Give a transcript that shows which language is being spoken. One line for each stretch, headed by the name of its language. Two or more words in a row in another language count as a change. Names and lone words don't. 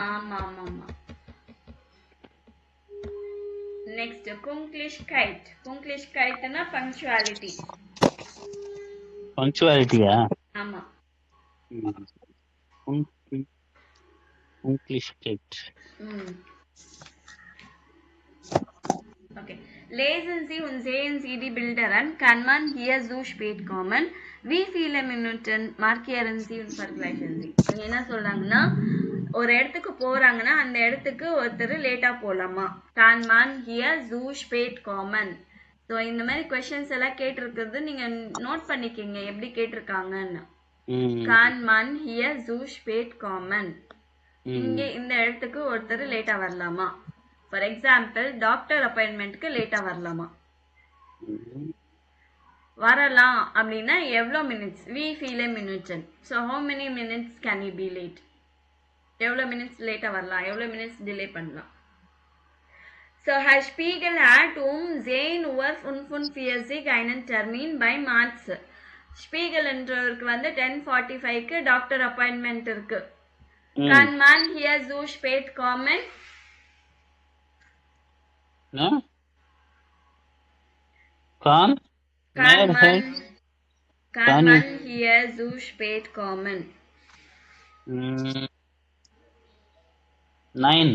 Tamil: ஆமா ஆமா ஆமா. நெக்ஸ்ட் குங்க்லிஷ் கைட்னா பங்க்சுவாலிட்டி. பங்க்சுவாலிட்டியா? ஆமா. இங்கிலீஷ் கேட்.
English: Okay.
German: Lesen Sie und sehen Sie die Bilder an. Kann man hier so spät kommen? Wie viele Minuten markieren Sie und vergleichen Sie?
Tamil: என்ன சொல்றாங்கன்னா, ஒரு இடத்துக்கு போறாங்கன்னா அந்த இடத்துக்கு ஒருத்தர் லேட்டா போலாமா?
German: Kann man hier so spät kommen?
Tamil: ஸோ இந்த மாதிரி கொஸ்டின்ஸ் எல்லாம் கேட்டிருக்கிறது நீங்க நோட் பண்ணிக்கிங்க எப்படி கேட்டிருக்காங்கன்னு.
German: Kann man hier so spät kommen?
Tamil: இங்க இந்த இடத்துக்கு ஒருத்தர் லேட்டா வரலாமா?
English: for example doctor appointmentக்கு
Tamil: லேட்டா வரலாமா? வரலாம் அப்படின்னா எவ்வளோ மினிட்ஸ்,
German: wie viel Minuten.
English: so how many minutes can you be late,
Tamil: எவ்வளோ
English: minutes lateஆ
Tamil: வரலாம், எவ்வளோ
English: minutes delay
Tamil: பண்ணலாம்.
German: ஸோ Herr Spiegel hat 10 Uhr 45 einen Termin bei Marz.
Tamil: ஸ்பீகல் என்றவருக்கு வந்து 10:45க்கு
English: doctor appointment
Tamil: இருக்கு.
German: Kann man hier so spät kommen? Kann man hier so spät kommen? 9.